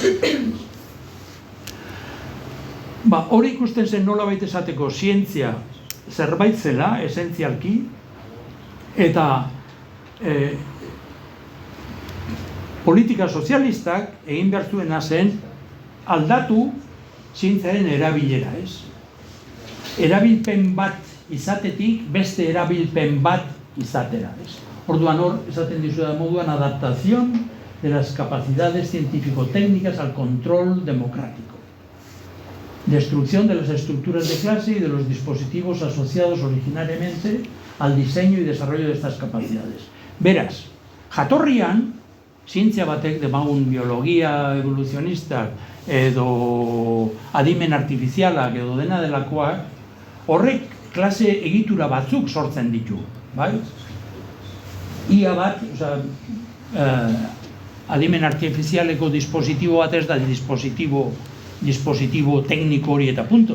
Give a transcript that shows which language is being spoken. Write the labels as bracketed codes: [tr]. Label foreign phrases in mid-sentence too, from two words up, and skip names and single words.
[eu] Hori ikusten zen nolabait esateko zientzia zerbait zela, esentzialki, eta politika sozialistak egin behar zuena zen aldatu zientziaren erabilera, ez? Erabilpen bat izatetik beste erabilpen bat izatera, ez? Orduan hor, esaten dizu da moduan, [es] adaptación de las capacidades científico-técnicas al control democrático. Destrucción de las estructuras de clase y de los dispositivos asociados originariamente al diseño y desarrollo de estas capacidades. [eu] Beraz, jatorrian, zientzia batek demagun biologia evoluzionista edo adimen artifizialak edo dena delakoak, horrek klase egitura batzuk sortzen ditu, bai? Ia bat, adimen artifizialeko dispositibo bat ez da dispositibo tekniko hori eta punto.